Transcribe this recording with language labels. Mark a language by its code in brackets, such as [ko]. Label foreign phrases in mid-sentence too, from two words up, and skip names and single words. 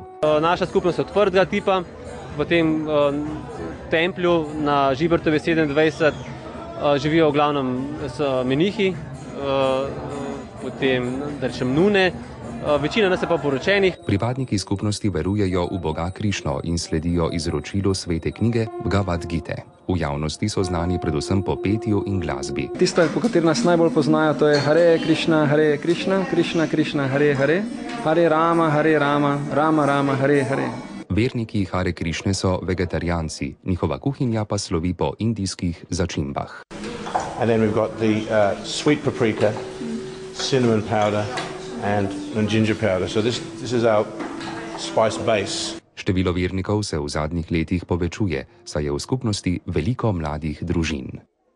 [sl] Naša skupnost je odprtega tipa. V tem templju na Žibertovi 27 živijo v glavnem menihi, potem da rečem nune. Večina nas je pa poročenih. Pripadniki skupnosti verujejo v Boga Krišno in sledijo izročilu svete knjige Bhagavad Gite. V javnosti so znani predvsem po petju in glasbi. Tisto, po kateri nas najbolj poznajo, to je Hare Krišna, Krišna Krišna, Hare Hare, Hare Rama, Rama Rama, Hare Hare. Verniki Hare Krišne so vegetarijanci, njihova kuhinja pa slovi po indijskih začimbah. [en] And then we've got the sweet paprika, cinnamon powder and ginger powder. So this is our spice base. [sl] Število vernikov se v zadnjih letih povečuje, saj je v skupnosti veliko mladih družin.